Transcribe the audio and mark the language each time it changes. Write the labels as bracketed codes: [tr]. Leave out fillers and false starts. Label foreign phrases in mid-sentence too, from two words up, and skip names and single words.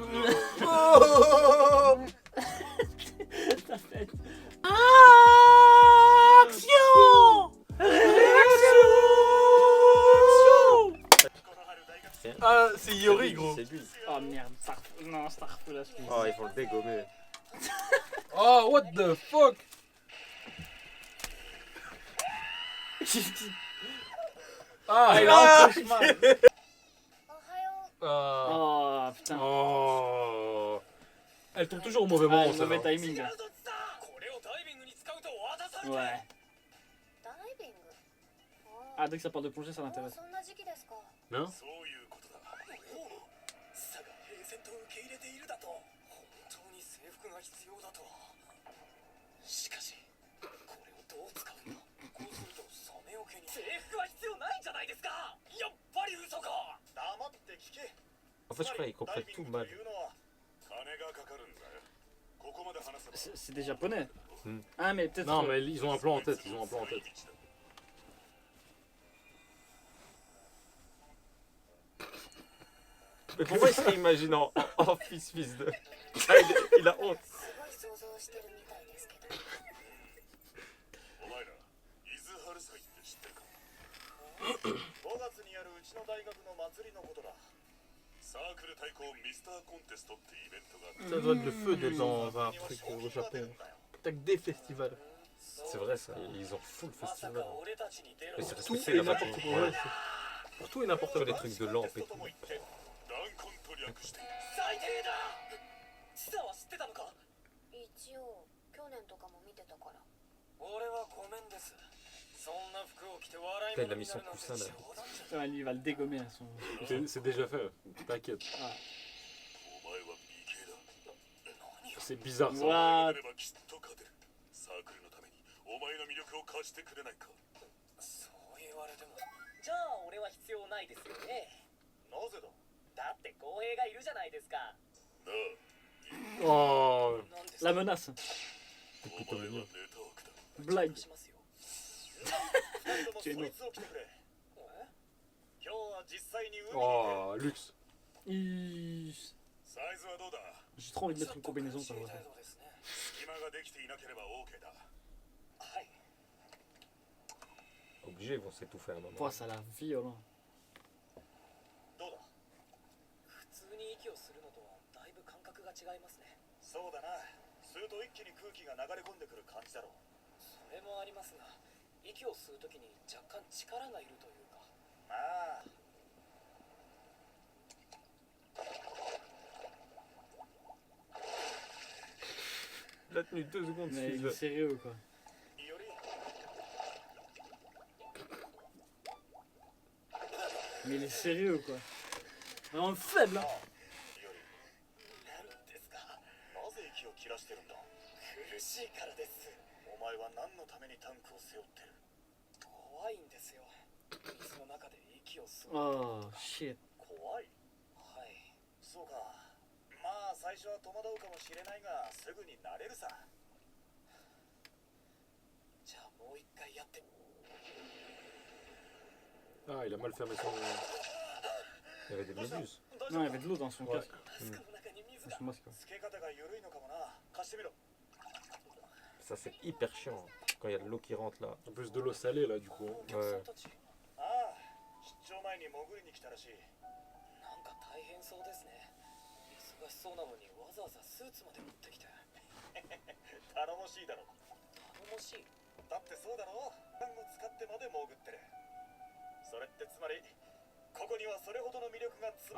[fr] Ta fête. Ah, c'est Iori, gros. C'est lui. Oh merde, non, Starfall, je Oh, ils vont le dégommer. [en] Oh, what the fuck? [fr] Ah, il a un cauchemar. Ah. Oh putain. Oh. Elle tombe toujours au mauvais Ah, moment, le ça mauvais va. timing. là. Ouais. Ah, dès que ça parle de plongée, ça l'intéresse. Non? [ja] そういうことだ佐が平然と受け入れているだと本当に制服が必要だとしかしこれをどう使うのこうするとサメオケに制服は必要ないじゃないですかやっぱり嘘か黙って聞け [fr] En fait, je crois qu'ils comprennent tout mal. [ja] いうのは金がかかるんだよここまで話せば [fr] C'est des japonais. Hmm. Ah, mais peut-être. Non, mais ils ont un plan en tête, ils ont un plan en tête. Mais pourquoi il se réimagine en fils de. Ah, il a honte. [ja] すごい想像してるみたいですけどお前ら伊豆春祭って知ってるか5月にあるうちの大学の祭りのことだサークル対抗ミスターコンテストってイベントが [fr] Ça doit être le feu d'être dans un truc au Japon. T'as que des festivals. C'est vrai ça, ils ont full [ja] まさ [fr] festival. [ja] か俺たちに出会 [fr] Mais [ja] う [fr] c'est Tout respecté et là-bas. n'importe quoi. Ouais, c'est- pour tout et n'importe Sur des quoi. trucs de lampe et tout. [ja] 断根と略して最低だチサは知ってたのか一応去年とかも見てたから俺はごめんですそんな服を着て笑い [fr] Putain, il a [ja] 物 [fr] mis [ja] にな [fr] son [ja] るなんて [fr] coussin là. [ja] 冗談じゃない [fr] Ouais, lui, il va le dégommer à son. C'est déjà fait, t'inquiète. [ja] お前は美形だ何を [fr] C'est bizarre ça. [en] What? [ja] ればきっと勝てるサークルのためにお前の魅力を貸してくれないかそう言われてもじゃあ俺は必要ないですよねなぜだだって公平がいるじゃないですかなあ [fr] Oh. [ja] なんです [fr] La menace. [ja] お前はネタ枠だ [fr] Blague. [ja] しますよ [fr] Tu es mort. [ja] 今日は実際に海に [fr] Oh, luxe. [ja] サイズはどうだ [fr] J'ai trop envie de mettre une combinaison ça. [ja] 程度ですね隙間ができていなければ OK だはい [fr] Obligés, ils vont s'étouffer à un moment. Pouah, ça a l'air violent. [ja] どうだ普通に息をするのとはだいぶ感覚が違いますねそうだな吸うと一気に空気が流れ込んでくる感じだろうそれもありますが息を吸うときに若干力がいるというかまあ [fr] Il a tenu 2 secondes, Mais fils il de- est sérieux ou quoi? [ja] より [fr] Mais il est sérieux ou quoi? Vraiment faible hein. [ja] より何ですかなぜ息を切らしてるんだ苦しいからですお前は何のためにタンクを背負ってる怖いんですよ水の中で息を吸う [en] Oh shit. [ja] 怖いはいそうかまあ最初は戸惑うかもしれないがすぐに慣れるさじゃあもう一回やって [fr] Ah, il a mal fermé son. Il y avait des méduses. Non, il y avait de l'eau dans son Ouais. casque. [ja] タスクの中に水 [fr] Dans [ja] が [fr] son masque. [ja] つけ方が緩いのかもな貸してみろ [fr] Ça, c'est hyper chiant quand il y a de l'eau qui rentre là. En plus de l'eau salée là, du coup. [ja] お客さんたちああ出張前に潜りに来たらしいなんか大変そうですね忙しそうなのにわざわざスーツまで持ってきて頼もしいだろ頼もしいだってそうだろガンを使ってまで潜ってるそれってつまりここにはそれほどの魅力が詰